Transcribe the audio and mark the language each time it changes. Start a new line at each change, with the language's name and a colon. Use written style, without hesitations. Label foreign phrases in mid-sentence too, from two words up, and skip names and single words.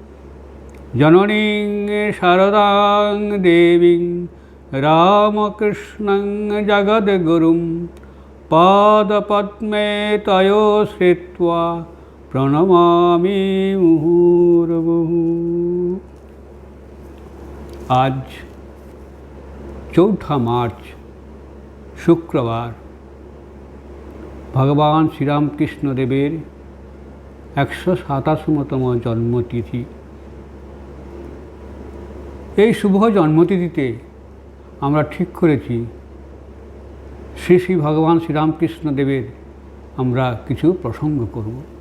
Sanskrit: जननीं शारदां देवीं रामकृष्णं जगद्गुरुं पादपद्मे तयो श्रित्वा प्रणमामि मुहुर्मुहुः।
Bangla: আজ 4 মার্চ শুক্রবার ভগবান শ্রী রামকৃষ্ণ দেবের 127তম জন্মতিথি। এই শুভ জন্মতিথিতে আমরা ঠিক করেছি শ্রী শ্রী ভগবান শ্রীরামকৃষ্ণ দেবের আমরা কিছু প্রসঙ্গ করব।